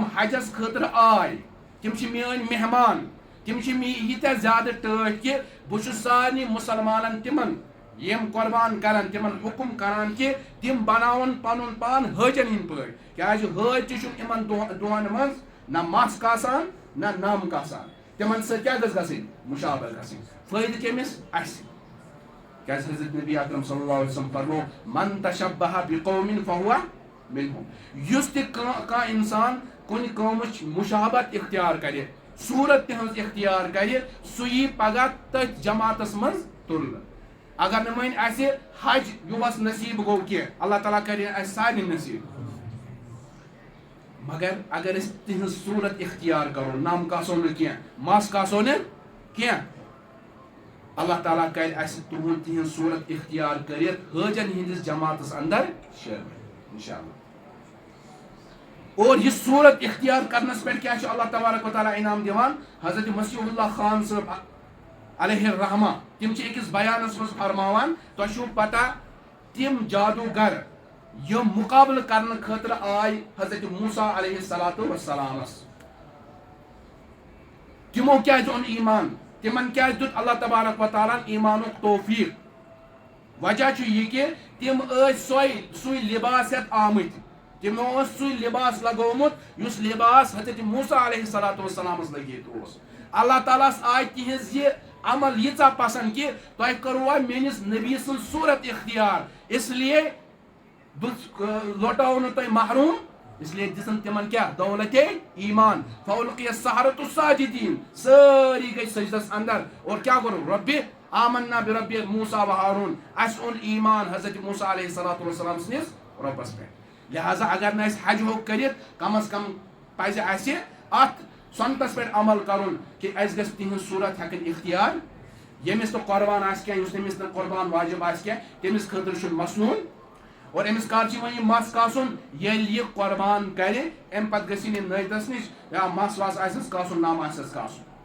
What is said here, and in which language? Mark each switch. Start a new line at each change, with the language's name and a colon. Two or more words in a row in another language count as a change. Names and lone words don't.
Kashmiri: حجس خٲطرٕ آے تِم چھِ میٲنۍ مہمان تِم چھِ ییٖتیاہ زیادٕ ٹٲٹھۍ کہِ بہٕ چھُس سارنٕے مُسلمانن تِمن یِم قۄربان کرن تِمن حُکُم کران کہِ تِم بناوَن پنُن پان حٲجن ہٕنٛدۍ پٲٹھۍ کیٛازِ حٲج تہِ چھُ یِمن دۄہن منٛز نہ مس کاسان نہ نم کاسان تِمن سۭتۍ کیٛاہ گٔژھ گژھٕنۍ مُشابت گژھٕنۍ فٲیدٕ کٔمِس اَسہِ کیٛازِ حضرت نبی اکرم
Arabic: صلی اللہ علیہ وسلم
Kashmiri: فرمو
Arabic: من تشبہ بقوم فہو منہم
Kashmiri: یُس تہِ کانٛہہ انسان کُنہِ قومٕچ مُشابت اختیار کرِ صوٗرت تِہنٛز اختیار کرِ سُہ یی پگاہ تٔتھۍ جماعتس منٛز تُلنہٕ اگر نہٕ وۄنۍ اَسہِ حج یُہُس نصیٖب گوٚو کینٛہہ اللہ تعالیٰ کرِ اَسہِ سارنٕے نصیٖب مگر اگر أسۍ تِہنٛز صوٗرت اختیار کرو نم کاسو نہٕ کینٛہہ مس کاسو نہٕ کینٛہہ اللہ تعالیٰ کرِ اَسہِ تِہنٛز صوٗرت اختیار کٔرِتھ حٲجن ہٕنٛدِس جماعتس اندر شٲمِل انشاء اللہ اور یہ صورت اختیار کرنس پہ کیا
Arabic: اللہ تبارک و تعالیٰ
Kashmiri: انعام دِوان حضرت مسیح اللہ خان صٲب
Arabic: علیہ الرحمہ
Kashmiri: تم أکِس بیانس مز فرماوان تۄہہِ چھو پتہ تم جادوگر یم
Urdu: مقابلہ کرنے
Kashmiri: خاطر آئی حضرت موسیٰ
Arabic: علیہ الصلوۃ والسلامس
Kashmiri: تمو کیا دون ایمان تمن کیا دیت
Arabic: اللہ تبارک و تعالیٰ
Kashmiri: ایمانک توفیق وجہ چھُ یہِ کہ تم سوے لباس ہیتھ آمٕتۍ تمو سُے لباس لگومُت یُس لباس حضرت موسیٰ
Arabic: علیہ الصلوۃ والسلامس
Kashmiri: لگیت اوس اللہ تعالیٰ آئی تہذ یہ عمل ییٖژاہ پسند کہ تۄہہِ کٔروا میٲنِس نبی سٕنٛز صوٗرت اختیار
Urdu: اس لیے
Kashmiri: لوٹاو نہٕ تۄہہِ محروم
Urdu: اس لیے
Kashmiri: دِژن تِمن کیٛاہ دولتے ایمان
Arabic: فألقي السحرة الساجدين
Kashmiri: سٲری گٔے سجدس اندر اور کیٛاہ کوٚر رۄبہِ
Arabic: آمنا برب موسیٰ و
Kashmiri: ہارون اَسہِ اوٚن ایمان حضرت موسیٰ
Arabic: علیہ الصلوۃ والسلام
Kashmiri: سٕنٛدِس رۄبس پٮ۪ٹھ لہذا اگر نہٕ أسۍ حج ہیوٚک کٔرِتھ
Urdu: کم از کم
Kashmiri: پزِ اَسہِ اتھ سنتس پٮ۪ٹھ عمل کرُن کہ اَسہِ گژھِ تِہنٛز صوٗرت ہٮ۪کٕنۍ اختیار ییٚمِس نہٕ قۄربان آسہِ کینٛہہ یُس تٔمِس نہٕ قۄربان واجب آسہِ کینٛہہ تٔمِس خٲطرٕ چھُ مصنوٗن اور أمِس کر چھُ وۄنۍ یہِ مس کاسُن ییٚلہِ یہِ قۄربان کرِ امہِ پتہٕ گژھِ یہِ نٲدِس نِش یا مس وس آسٮ۪س کاسُن نم آسٮ۪س کاسُن